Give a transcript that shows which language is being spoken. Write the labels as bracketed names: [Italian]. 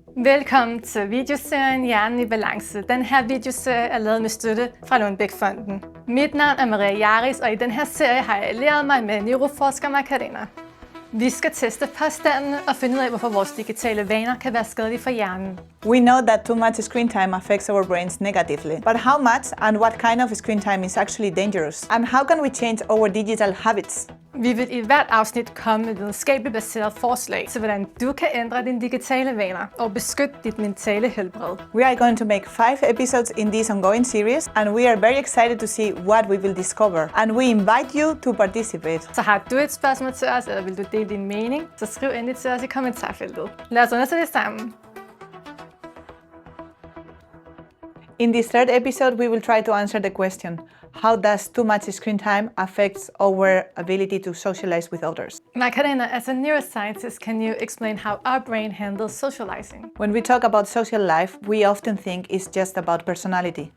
[Danish] Velkommen til videoserien Hjernen i balance. Den her videoserie er lavet med støtte fra Lundbæk-fonden. Mit navn er Maria Jaris, og i den her serie har jeg allieret mig med neuroforsker Macarena. Vi skal teste påstandene og finde ud af, hvorfor vores digitale vaner kan være skadelige for hjernen. [English] We know that too much screen time affects our brains negatively. But how much and what kind of screen time is actually dangerous? And how can we change our digital habits? [Danish] Vi vil i hvert afsnit komme med videnskabeligt baseret forslag til, hvordan du kan ændre dine digitale vaner og beskytte dit mentale helbred. [English] We are going to make 5 episodes in this ongoing series, and we are very excited to see what we will discover. And we invite you to participate. [Danish] Så har du et spørgsmål til os, eller vil du dele din mening, så skriv endelig til os i kommentarfeltet. Lad os undersøge det sammen. [English] In this third episode, we will try to answer the question, how does too much screen time affect our ability to socialize with others? Macarena, as a neuroscientist, can you explain how our brain handles socializing? When we talk about social life, we often think it's just about personality.